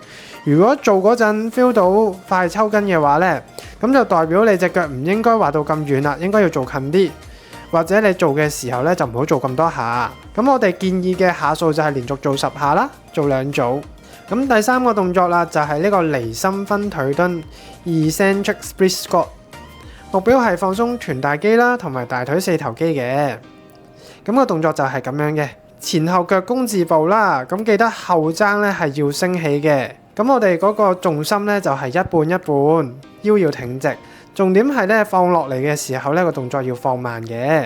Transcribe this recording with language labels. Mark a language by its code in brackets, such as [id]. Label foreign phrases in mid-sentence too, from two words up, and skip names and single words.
[yue] 如果做嗰陣 feel 到快抽筋嘅話咧，咁就代表你隻腳唔應該滑到咁遠啦，應該要做近啲。或者你做嘅時候咧就唔好做咁多下。咁我哋建議嘅下數就係連續做10下啦，做2組。咁第3個動作啦就係呢個離心分腿蹲 [en] （eccentric split squat）， [yue] 目標係放鬆臀大肌啦同埋大腿四頭肌嘅。咁個動作就係咁樣嘅，前後腳弓字步啦。咁記得後踭咧係要升起嘅。咁我哋嗰個重心咧就係一半一半，腰要挺直。重點係咧放落嚟嘅時候咧個動作要放慢嘅。